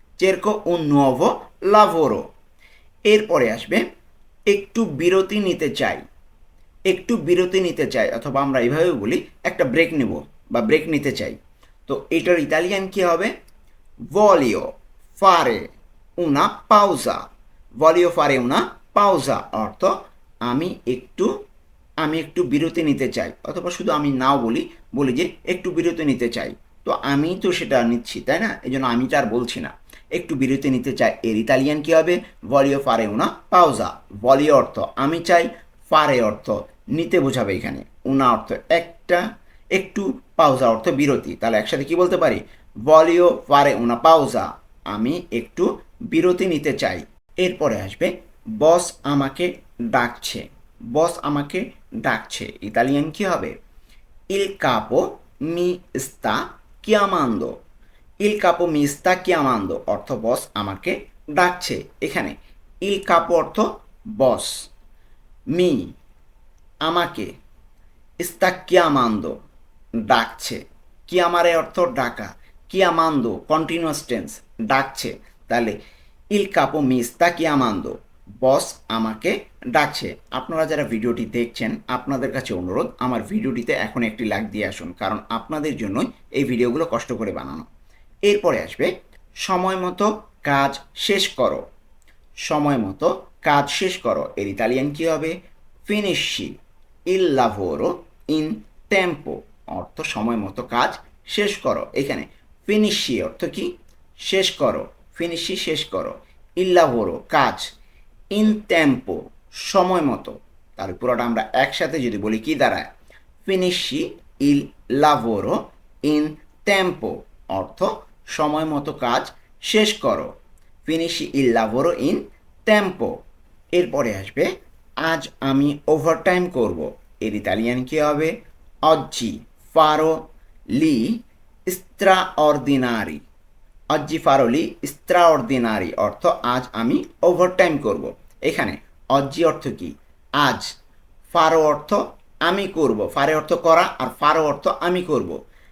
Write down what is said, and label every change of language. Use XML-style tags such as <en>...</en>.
<it>চেরকো un nuovo lavoro।</it> <bn>এরপরে আসবে একটু বিরতি নিতে চাই। একটু বিরতি নিতে চাই, অথবা আমরা এইভাবে বলি একটা ব্রেক নেব বা ব্রেক নিতে চাই। তো এটার ইতালিয়ান কি হবে?</bn> <it>voglio fare una pausa। voglio fare una pausa</it> <bn>অর্থ আমি একটু আমি একটু বিরতি নিতে চাই, অথবা শুধু আমি নাও বলি যে একটু বিরতি নিতে চাই। তো আমি তো সেটা নিচ্ছি, তাই না? এই জন্য আমিটা আর বলছি না। একটু বিরতি নিতে চাই এর ইতালিয়ান কি হবে?</bn> <it>voglio fare una pausa।</it> <bn>voglio অর্থ আমি চাই, ফারে অর্থ নিতে বোঝাবে এখানে, উনা অর্থ একটা, একটু, পাউজা অর্থ বিরতি। তাহলে একসাথে কি বলতে পারি?</bn> <it>voglio fare una pausa।</it> <bn>আমি একটু বিরতি নিতে চাই। এরপরে আসবে বস আমাকে ডাকছে। বস আমাকে ডাকছে ইতালিয়ান কি হবে?</bn> <it>il capo mi sta chiamando। il capo mi sta chiamando</it> <bn>অর্থ বস আমাকে ডাকছে। এখানে il capo অর্থ বস, মি আমাকে, sta chiamando ডাকছে, chiamare অর্থ ডাকা, chiamando কন্টিনিউয়াস টেন্স ডাকছে। তাহলে</bn> <it>il capo mi sta chiamando</it> <bn>বস আমাকে ডাকছে। আপনারা যারা ভিডিওটি দেখছেন, আপনাদের কাছে অনুরোধ আমার ভিডিওটিতে এখন একটি লাইক দিয়ে আসুন, কারণ আপনাদের জন্যই এই ভিডিওগুলো কষ্ট করে বানানো। এরপরে আসবে সময় মতো কাজ শেষ করো। সময় মতো কাজ শেষ করো এর ইতালিয়ান কি হবে?</bn> <it>ফিনিশি il lavoro in tempo</it> <bn>অর্থ সময় মতো কাজ শেষ করো। এখানে ফিনিশি অর্থ কি? শেষ করো, ফিনিশি শেষ করো। il lavoro কাজ, in tempo সময় মতো। তার পুরোটা আমরা একসাথে যদি বলি কি দাঁড়ায়?</bn> <it>ফিনিশি il lavoro in tempo</it> <bn>অর্থ সময় মতো কাজ শেষ করো।</bn> <it>ফিনিশি il lavoro in tempo।</it> <bn>এরপরে আসবে আজ আমি ওভারটাইম করব এর ইতালিয়ান কি হবে?</bn> <it>oggi farò gli straordinari। oggi farò gli straordinari</it> <bn>অর্থ আজ আমি ওভারটাইম করব। এখানে oggi অর্থ কি? আজ, ফারো অর্থ আমি করব, ফারে অর্থ করা, আর ফারো অর্থ আমি করব।</bn>